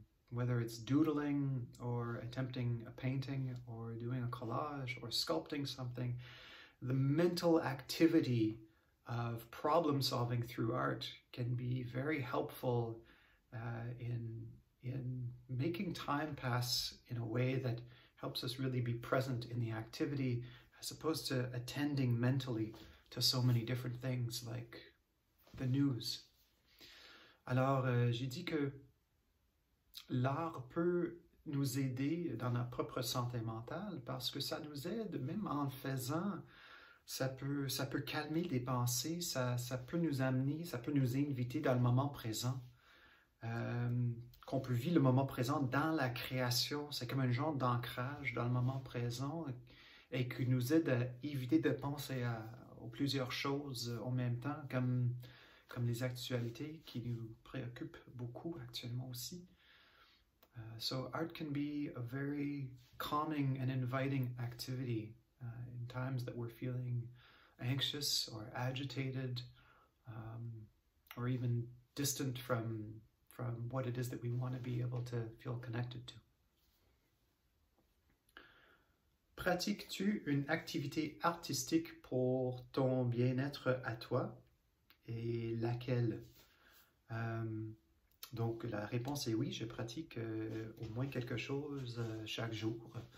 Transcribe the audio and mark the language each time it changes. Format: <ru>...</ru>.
<en>Whether it's doodling or attempting a painting or doing a collage or sculpting something, the mental activity of problem solving through art can be very helpful in making time pass in a way that helps us really be present in the activity as opposed to attending mentally to so many different things like the news.</en> <fr>Alors, j'ai dit que l'art peut nous aider dans notre propre santé mentale parce que ça nous aide, même en le faisant, ça peut calmer des pensées, ça peut nous amener, ça peut nous inviter dans le moment présent. Qu'on peut vivre le moment présent dans la création. C'est comme un genre d'ancrage dans le moment présent et qui nous aide à éviter de penser aux plusieurs choses en même temps, comme les actualités qui nous préoccupent beaucoup actuellement aussi.</fr> <en>So art can be a very calming and inviting activity in times that we're feeling anxious or agitated or even distant from what it is that we want to be able to feel connected to.</en> <fr>Pratiques-tu une activité artistique pour ton bien-être à toi et laquelle? Donc la réponse est oui, je pratique au moins quelque chose chaque jour.</fr>